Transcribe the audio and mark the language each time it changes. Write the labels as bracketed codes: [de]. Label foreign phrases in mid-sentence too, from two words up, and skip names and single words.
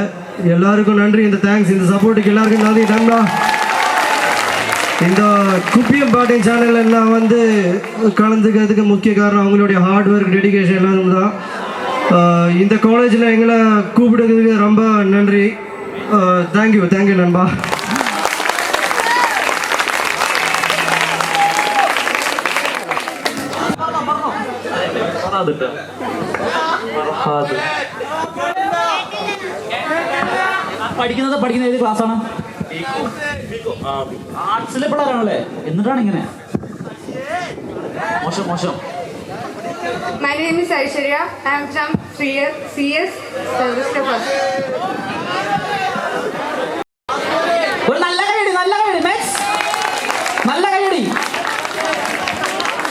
[ta] எல்லாருக்கும் நன்றி, இந்த தேங்க்ஸ், இந்த சப்போர்ட்டுக்கு எல்லாருக்கும் நன்றி நண்பா. இந்த குப்பியம் பாட்டின் சேனலில் நான் வந்து கலந்துக்கிறதுக்கு முக்கிய காரணம் அவங்களுடைய [en] hard work, [ta] டெடிகேஷன் எல்லாரும் தான். இந்த காலேஜில் எங்களை கூப்பிடுறதுக்கு ரொம்ப நன்றி. தேங்க்யூ நண்பா. [ml] പഠിക്കുന്നത് ഏത് ക്ലാസ്സാണ്? ആർട്സിലെ പിള്ളേരാണല്ലേ, എന്നിട്ടാണ് ഇങ്ങനെ മോശം. [en] My name is Aishwarya. I am from CS Service First. [ml] ഒരു നല്ല കൈയടി, നെക്സ്റ്റ് നല്ല കൈയടി.